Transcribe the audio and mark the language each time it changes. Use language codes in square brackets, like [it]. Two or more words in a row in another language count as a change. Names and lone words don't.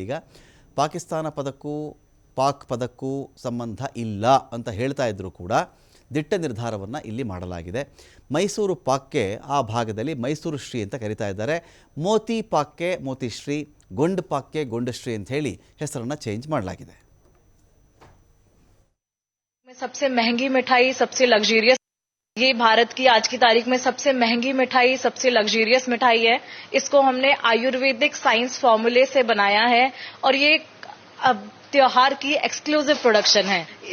[kn] ಈಗ ಪಾಕಿಸ್ತಾನ ಪದಕ್ಕೂ ಪಾಕ್ ಪದಕ್ಕೂ ಸಂಬಂಧ ಇಲ್ಲ ಅಂತ ಹೇಳ್ತಾ ಇದ್ದರೂ ಕೂಡ ದಿಟ್ಟ ನಿರ್ಧಾರವನ್ನು ಇಲ್ಲಿ ಮಾಡಲಾಗಿದೆ. ಮೈಸೂರು ಪಾಕ್ಗೆ ಆ ಭಾಗದಲ್ಲಿ ಮೈಸೂರು ಶ್ರೀ ಅಂತ ಕರೀತಾ ಇದ್ದಾರೆ. ಮೋತಿ ಪಾಕ್ಗೆ ಮೋತಿ ಶ್ರೀ, ಗೊಂಡ್ ಪಾಕ್ಗೆ ಗೊಂಡ ಶ್ರೀ ಅಂತ ಹೇಳಿ ಹೆಸರನ್ನು ಚೇಂಜ್ ಮಾಡಲಾಗಿದೆ. [hi] सबसे महंगी मिठाई, सबसे लग्जरियस, ये भारत की आज की तारीख में सबसे महंगी मिठाई, सबसे लग्जरियस मिठाई है. इसको हमने [en] Ayurvedic science [hi] फॉर्मूले से बनाया है और ये त्योहार की [en] exclusive production [hi] है.